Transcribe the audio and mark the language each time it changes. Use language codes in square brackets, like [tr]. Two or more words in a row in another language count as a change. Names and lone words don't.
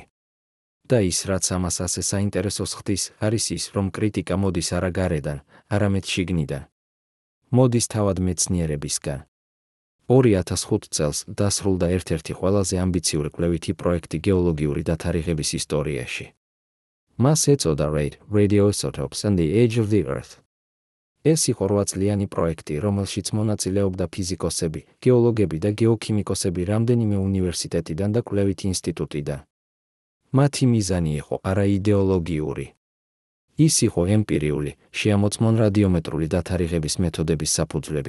[ka] და ის, რაც ამას ასე საინტერესოს ხდის, არის ის, რომ კრიტიკა მოდის არა გარედან, არამედ შიგნიდან. მოდის თავად მეცნიერებისგან. 2005 წელს დასრულდა ერთ-ერთი ყველაზე ამბიციური კვლევითი პროექტი გეოლოგიური დათარიღების ისტორიაში. მას ეწოდა Radioisotopes and the Age of the Earth. ეს იყო 8 წლიანი პროექტი, რომელშიც მონაწილეობდა ფიზიკოსები, გეოლოგები და გეოქიმიკოსები რამდენიმე უნივერსიტეტიდან და კვლევითი ინსტიტუტიდან. მათი მიზანი იყო არა იდეოლოგიური. ის იყო ემპირიული, შეამოწმონ რადიომეტრული დათარიღების მეთოდების საფუძვლები.